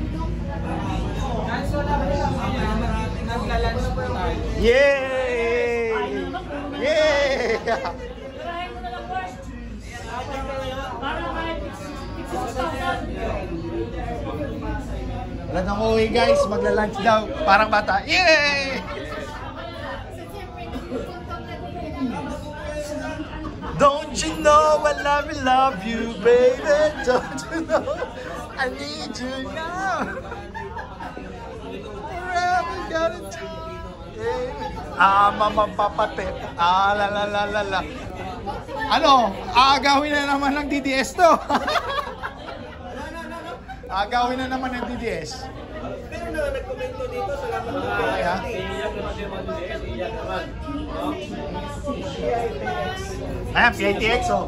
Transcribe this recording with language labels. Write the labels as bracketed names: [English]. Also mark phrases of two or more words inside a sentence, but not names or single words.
[Filipino] Yay! Yay! Tirahin mo na lang, boys. Para kahit 6,000. Wala nang uwi guys, magla-lunch daw. Parang bata. Yay! [English] Don't you know I love you, baby? Don't you know I need you now? Forever gotta do. Mamapapatid. La la la la la. [Filipino] Ano? Aagawin na naman ng DDS to. Agawin na naman ng DDS. Pero na nagkomento dito, salamat po. Kaya? Ayan, PITX oh.